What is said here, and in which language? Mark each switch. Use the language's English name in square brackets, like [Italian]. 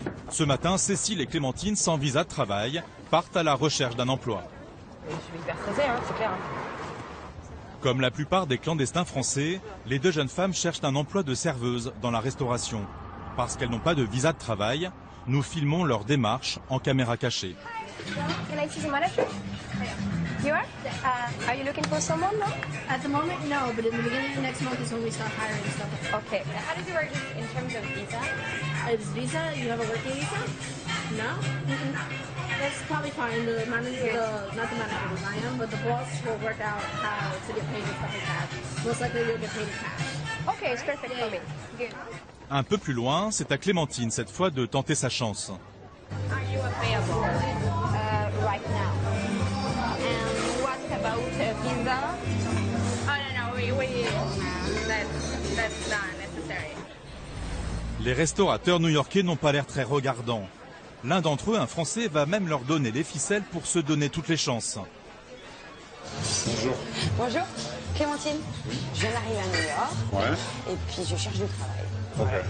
[French] Ce matin, Cécile et Clémentine, sans visa de travail, partent à la recherche d'un emploi. Je suis hyper stressée, hein, c'est clair. Comme la plupart des clandestins français, les 2 jeunes femmes cherchent un emploi de serveuse dans la restauration. Parce qu'elles n'ont pas de visa de travail, nous filmons leur démarche en caméra cachée. [English] Can I see some manager? You are you looking for someone now? At the moment, no, but in the beginning of next month is when we start hiring stuff. Okay. How does it work in terms of visa? Is visa, you have a working visa? No? That's probably fine. The manager, not the manager, I am, but the boss will work out how to get paid and stuff like that. Most likely you'll get paid in cash. Okay, it's perfect for me. Good. [French] Un peu plus loin, c'est à Clémentine cette fois de tenter sa chance. Are you available? Right now. And what about visa? Oh no, that's not necessary. Les restaurateurs new-yorkais n'ont pas l'air très regardants. L'un d'entre eux, un Français, va même leur donner les ficelles pour se donner toutes les chances. Bonjour. Bonjour, Clémentine. Je viens d'arriver à New York. Ouais. Et puis je cherche du travail.